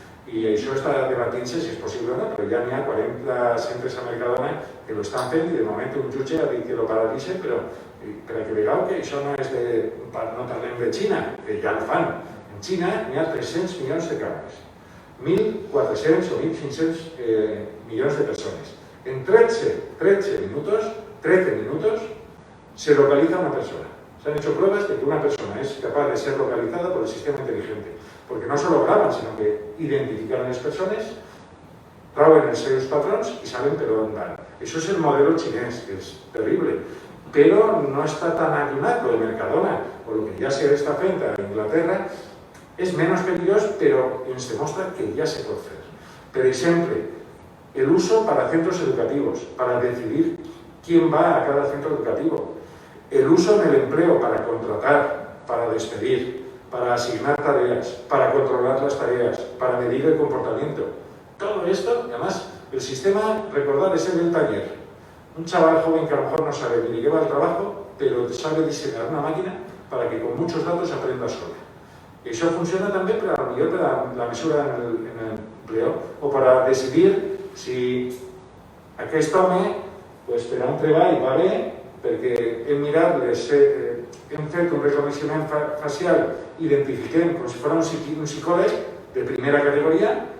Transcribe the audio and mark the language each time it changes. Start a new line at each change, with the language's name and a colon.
Catalan: I això està debatint-se si és possible o no, però ja n'hi ha 40 centres a Mercadona que ho estan fent i de moment un jutge ha dit que ho paralitzen, però per a que vegeu que això no és de... no parlem de Xina, que ja ho fan. En Xina n'hi ha 300 milions de càmeres, 1.400 o 1.500 milions de persones.
Spanish: En 13 minutos se localiza una persona. Se han hecho pruebas de que una persona es capaz de ser localizada por el sistema inteligente, porque no solo graban, sino que identifican a las personas,
Catalan: trauen els seus patrons i saben per on van. Això és el model xinès, que és terrible, però no està tan allunyat lo de Mercadona, o el que ja s'està fent a Inglaterra, és menys perillós, però ens demostra que ja se pot fer. Per exemple,
Spanish: el uso para centros educativos, para decidir quién va a cada centro educativo. El uso en el empleo para contratar, para despedir, para asignar tareas, para controlar las tareas, para medir el comportamiento. Todo esto, además, el sistema, recordad, es el del taller. Un chaval joven que a lo mejor no sabe ni qué va el trabajo, pero sabe diseñar una máquina para que con muchos datos aprenda solo.
Catalan: Això funciona també para la mesura en el empleo
Spanish: o para decidir si
Catalan: aquest home per a un treball va bé perquè hem mirat, hem fet un reconeixement facial, identifiquem com si fos un psicòleg de primera categoria